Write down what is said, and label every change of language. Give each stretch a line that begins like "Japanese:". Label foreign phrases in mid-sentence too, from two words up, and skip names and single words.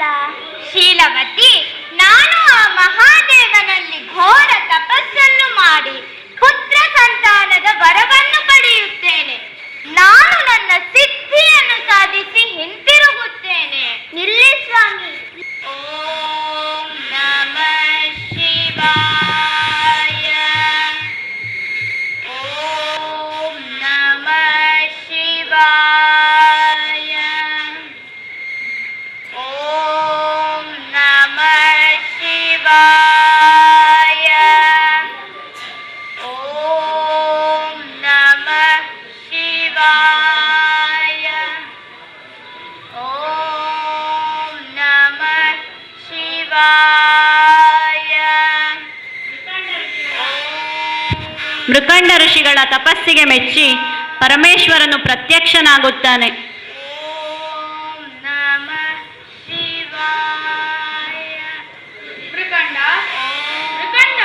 Kannada: ಶೀಲವತಿ, ನಾನು ಆ ಮಹಾದೇವನಲ್ಲಿ ಘೋರ ತಪಸ್ಸನ್ನು ಮಾಡಿ ಪುತ್ರ ಸಂತಾನದ ವರವನ್ನು ಪಡೆಯುತ್ತೇನೆ. ನಾನು ನನ್ನ ಸಿದ್ಧಿಯನ್ನು ಸಾಧಿಸಿ ಹಿಂತಿರುಗುತ್ತೇನೆ. ನಿಲ್ಲಿ ಸ್ವಾಮಿ.
Sanskrit: ಓಂ ನಮಃ ಶಿವಾಯ. ಓಂ ನಮಃ ಶಿವಾಯ. ಓಂ ನಮಃ ಶಿವಾಯ. ಓಂ ನಮಃ ಶಿವಾಯ. ಓಂ ನಮಃ ಶಿವಾಯ.
Kannada: ಮೃಕಂಡ ಋಷಿಗಳ ತಪಸ್ಸಿಗೆ ಮೆಚ್ಚಿ ಪರಮೇಶ್ವರನು ಪ್ರತ್ಯಕ್ಷನಾಗುತ್ತಾನೆ.
Sanskrit: ಓಂ ನಮಃ ಶಿವಾಯ.
Kannada: ಮೃಕಂಡ, ಮೃಕಂಡ,